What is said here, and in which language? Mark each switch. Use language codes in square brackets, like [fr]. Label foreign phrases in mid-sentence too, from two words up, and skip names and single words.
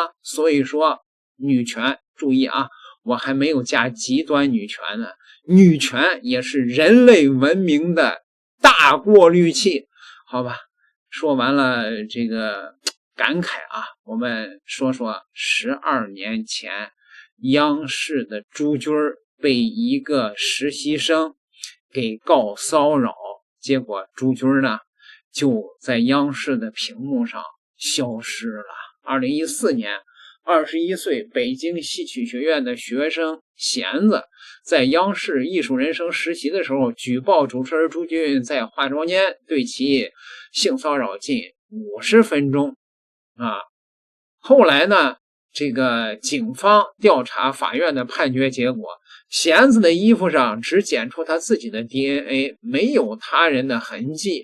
[zh] 所以說女權，注意我還沒有加極端女权呢，女权也是人類文明的大過濾器。好吧，说完了这個感慨我們說說12年前央視的朱军被一個實習生給告騷擾，結果朱軍呢就在央視的屏幕上消失了。2014年 21歲北京戏曲學院的學生弦子在央視藝術人生實習的時候，舉報主持人朱軍在化妝間對其性騷擾近50分鐘後來呢，這個警方調查法院的判決結果，弦子的衣服上只檢出他自己的 DNA， 沒有他人的痕跡。